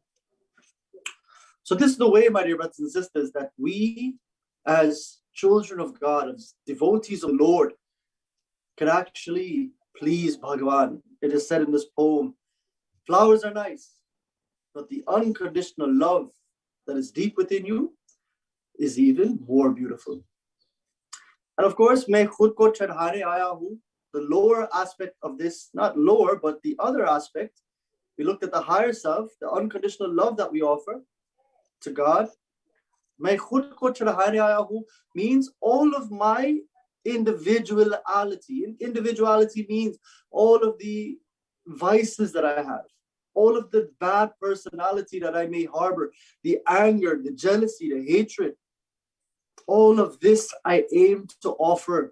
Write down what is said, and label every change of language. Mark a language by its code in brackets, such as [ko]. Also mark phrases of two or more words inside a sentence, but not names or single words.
[en] So this is the way, my dear brothers and sisters, that we as children of God, as devotees of the Lord, can actually please Bhagavan. It is said in this poem, flowers are nice, but the unconditional love that is deep within you is even more beautiful. And of course, [hi] मैं खुद को चढ़ाने आया हूँ. [en] The lower aspect of this, not lower, but the other aspect, we looked at the higher self, the unconditional love that we offer to God. [hi] मैं खुद को चढ़ाने आया हूँ [en] means all of my individuality. Individuality means all of the vices that I have, all of the bad personality that I may harbor, the anger, the jealousy, the hatred. All of this I aim to offer.